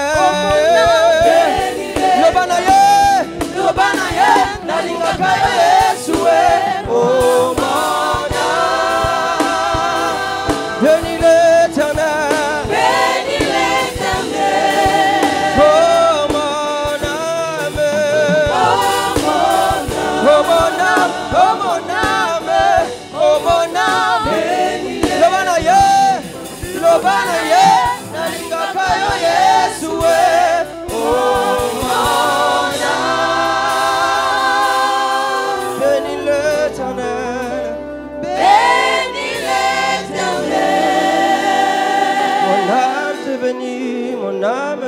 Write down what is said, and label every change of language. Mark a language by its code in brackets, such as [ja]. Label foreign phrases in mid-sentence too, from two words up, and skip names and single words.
[ln] Lobana ye, lobana ye, nalingaka yo Yesu [fr] oh mon âme. Bénis l'Éternel, Bénis l'Éternel. oh mon âme, Oh mon âme. oh mon âme, oh mon âme, oh mon âme. [ln] Lobana ye, nalingaka yo Yesu [fr] oh mon âme. Bénis l'Éternel, Bénis l'Éternel. mon âme te bénit, mon âme.